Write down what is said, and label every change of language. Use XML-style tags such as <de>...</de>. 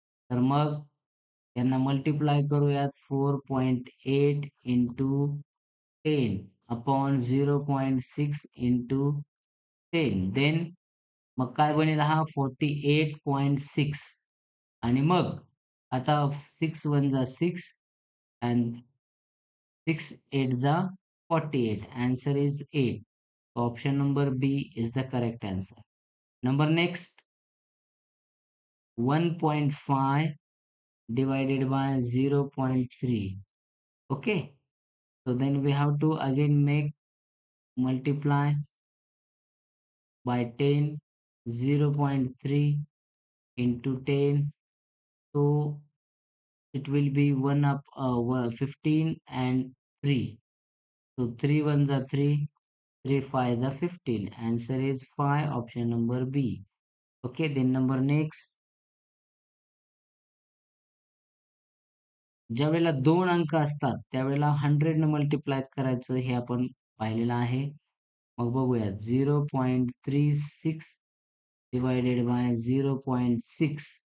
<mr>तर मग त्यांना मल्टिप्लाय करूयात 4.8 इंटू 10 अपॉन 0.6 इंटू 10. देन मग काय बनेल हा 48.6 आणि मग आता 6 1 जा 6 and 6 8 जा 48.</mr> <en>Answer is 8. Option number B is the correct answer. Number next 1.5 divided by 0.3. Okay, so then we have to again make multiply by 10 0.3 into 10, so it will be 1 up 15 and 3, so 3 1s are 3, 3 5s are 15. Answer is 5, option number B. Okay, then number next,</en> <mr>ज्यावेळेला 2 अंक असतात त्यावेळेला 100 ने multiply करायचं हे आपण पाहिलेलं आहे. मग बघूया 0.36 डिवाइडेड बाय 0.6.</mr>